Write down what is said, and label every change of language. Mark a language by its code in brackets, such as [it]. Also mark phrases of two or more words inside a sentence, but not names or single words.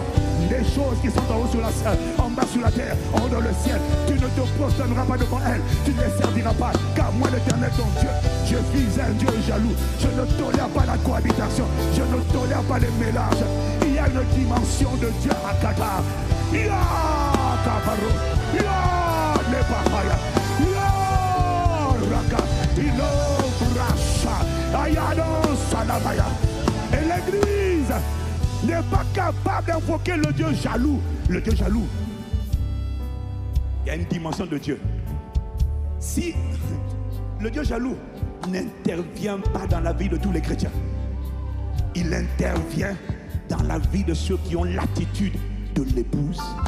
[fr] Des choses qui sont en haut sur la terre, en bas sur la terre, en haut dans le ciel, tu ne te prosterneras pas devant elles, tu ne les serviras pas, car moi l'Éternel ton Dieu, je suis un Dieu jaloux. Je ne tolère pas la cohabitation, je ne tolère pas les mélanges. Il y a une dimension de Dieu à Qatar. Ya Kabaro, ya Nepahaya, ya Raka, Ino Bracha, Ayano Salamaya. Et l'église n'est pas capable d'invoquer le Dieu jaloux. Le Dieu jaloux. Il y a une dimension de Dieu. Si le Dieu jaloux n'intervient pas dans la vie de tous les chrétiens, il intervient dans la vie de ceux qui ont l'attitude de l'épouse.